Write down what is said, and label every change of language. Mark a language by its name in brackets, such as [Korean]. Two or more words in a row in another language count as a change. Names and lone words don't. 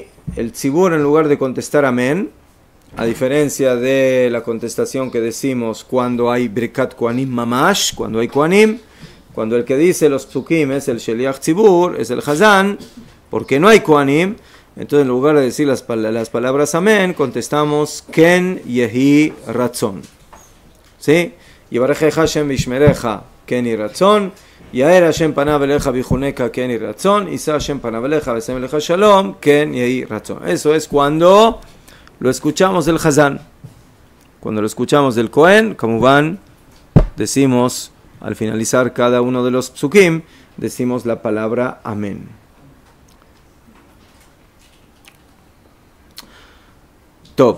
[Spanish] el Tzibur, en lugar de contestar amén, a diferencia de la contestación que decimos cuando hay [Hebrew] ברכת כהנים ממש, [Spanish] cuando hay Kohanim, cuando el que dice los Psukim es el [Hebrew] שליח ציבור, [Spanish] es el Hazán, porque no hay Kohanim, entonces en lugar de decir las palabras amén, contestamos [Hebrew] כן יהי רצון. [Spanish] ¿Sí? [Hebrew] יברכך השם וישמרך כן ירצון, יאר השם פניו אליך ויחנך כן ירצון, ישא השם פניו אליך וישם אליך שלום כן יהי רצון. [Spanish] Eso es cuando lo escuchamos del Hazán. Cuando lo escuchamos del Cohen, como van, decimos, al finalizar cada uno de los psukim, decimos la palabra amén. Top.